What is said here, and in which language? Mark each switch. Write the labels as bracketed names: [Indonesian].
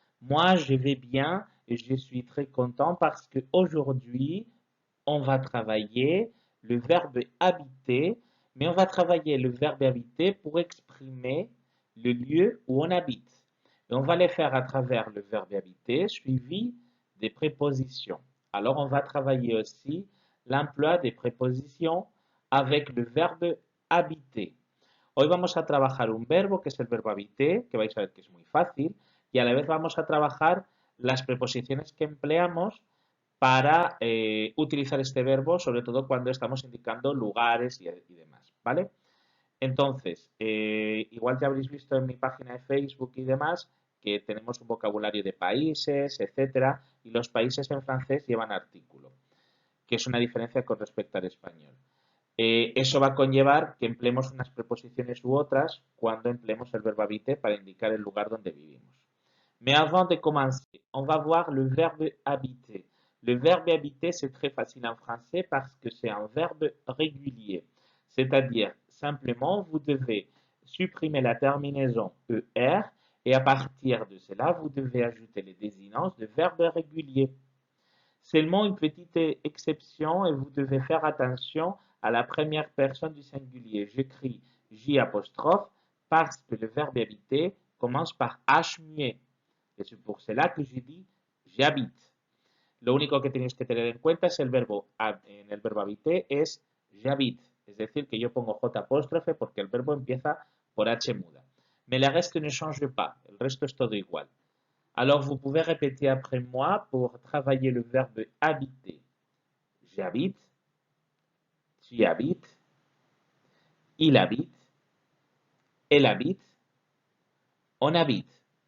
[French] Moi, je vais bien et je suis très content parce que aujourd'hui, on va travailler le verbe habiter, mais on va travailler le verbe habiter pour exprimer le lieu où on habite. Et on va les faire à travers le verbe habiter suivi des prépositions. Alors, on va travailler aussi l'emploi des prépositions avec le verbe habiter. [Spanish] Hoy vamos a trabajar un verbo que es el verbo habiter, que vais a ver que es muy fácil, y a la vez vamos a trabajar las preposiciones que empleamos para utilizar este verbo, sobre todo cuando estamos indicando lugares y demás, ¿vale? Entonces, igual ya habréis visto en mi página de Facebook y demás que tenemos un vocabulario de países, etcétera, y los países en francés llevan artículo, que es una diferencia con respecto al español. Eso va a conllevar que empleemos unas preposiciones u otras cuando empleemos el verbo habiter para indicar el lugar donde vivimos. [French] Mais avant de commencer, on va voir le verbe habiter. Le verbe habiter, c'est très facile en français parce que c'est un verbe régulier. C'est-à-dire, simplement, vous devez supprimer la terminaison ER et à partir de cela, vous devez ajouter les désinences de verbes réguliers. Seulement une petite exception et vous devez faire attention à la première personne du singulier. J'écris J apostrophe parce que le verbe habiter commence par H muet. Et c'est pour cela que je dis j'habite. [Spanish] Lo único que tenéis que tener en cuenta es el verbo, en el verbo habiter es j'habite. Es decir, que yo pongo J apóstrofe porque el verbo empieza por H muda. [French] Mais le reste ne change pas. [Spanish] El resto es todo igual. [French] Alors, vous pouvez répéter après moi pour travailler le verbe habiter. J'habite, tu habites, il habite, elle habite, on habite.